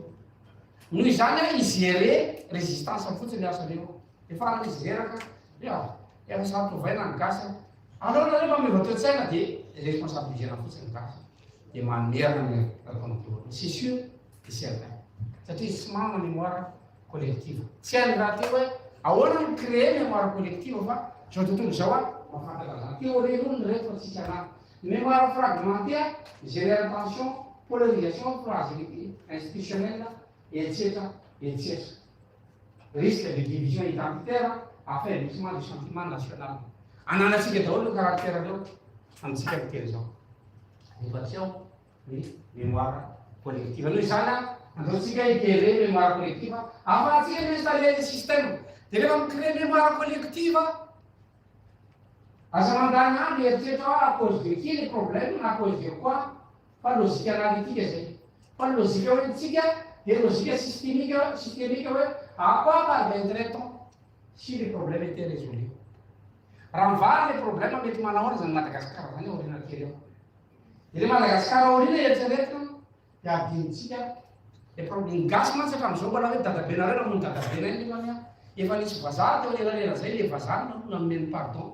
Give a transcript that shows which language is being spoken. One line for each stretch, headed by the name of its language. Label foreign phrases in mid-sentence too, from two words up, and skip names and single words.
Malagasy: Noho izany izere résistance fotsiny asan'io. Efa izy reraka, efa sampovaina ny gasy. Alors rehefa mivoatoan-tsaina dia responsabilisena fotsiny ny gasy. Dia mamerina ny contrôle.
French: C'est sûr et certain.
Malagasy: Satria tsy manana
French: mémoire collective.
Malagasy: Tsy hainy raha teo hoe ahoana ny
French: créer mémoire collective
Malagasy: fa zao tontolo zao mafantatra zany. Théorie olo ny reto fa tsisy anaty.
French: Mémoire fragmentaire, gérer l'attention, polarisation, phrase institutionnelle, etc. Risque de division identitaire, affaiblissement du sentiment national.
Malagasy: Ananasika daholo caractère reo amintsika miteny zao. Efa tsy ao ny
French: mémoire collective.
Malagasy: Noho izany andaotsika hitele
French: mémoire collective,
Malagasy: afatsika
French: installer le système.
Malagasy: Dia rehefa micréer
French: mémoire collective,
Malagasy: aza mandany any eritretra
French: à cause de qui les problèmes, à cause de quoi? Pas logique analytique zay. Pas logique
Malagasy: hoentsika, dia
French: logique systémique hoe à quoi parviendrait-on si les problèmes étaient résolus?
Malagasy: Raha mivary
French: le problème
Malagasy: mety manao zany Madagasikara zany aoriana kely eo. Dia le Madagasikara aoriana eritreretina dia adinitsika
French: le problème
Malagasy: gasy mantsy hatramin'izao mbola hoe dadabe nareo namono dadabe nay nefany efa nisy vazaha teo elalela zay le vazaha nameny pardon.